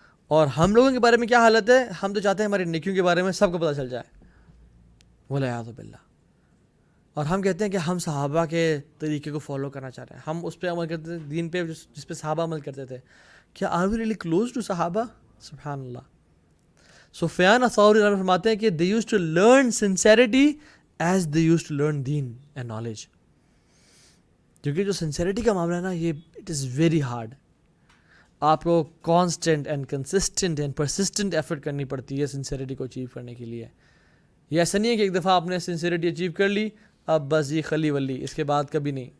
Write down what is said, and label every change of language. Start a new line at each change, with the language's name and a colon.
Urdu: اور ہم لوگوں کے بارے میں کیا حالت ہے, ہم تو چاہتے ہیں ہماری نیکیوں کے بارے میں سب کو پتہ چل جائے, والعیاذ باللہ. اور ہم کہتے ہیں کہ ہم صحابہ کے طریقے کو فالو کرنا چاہ رہے ہیں, ہم اس پہ عمل کرتے تھے دین پہ جس پہ صحابہ عمل کرتے تھے.
English: کیا are we really close to صحابہ؟ سبحان اللہ.
Urdu: سفیان الثوری رحمہ اللہ فرماتے ہیں کہ
English: they used to learn sincerity as they used to learn deen and knowledge.
Urdu: کیونکہ جو سنسیریٹی کا معاملہ ہے نا, یہ
English: It is very hard.
Urdu: آپ کو
English: constant and consistent and persistent effort
Urdu: کرنی پڑتی ہے سنسیریٹی کو اچیو کرنے کے لیے. یہ ایسا نہیں ہے کہ ایک دفعہ آپ نے سنسیریٹی اچیو کر لی اب بس یہ خلی ولی, اس کے بعد کبھی نہیں.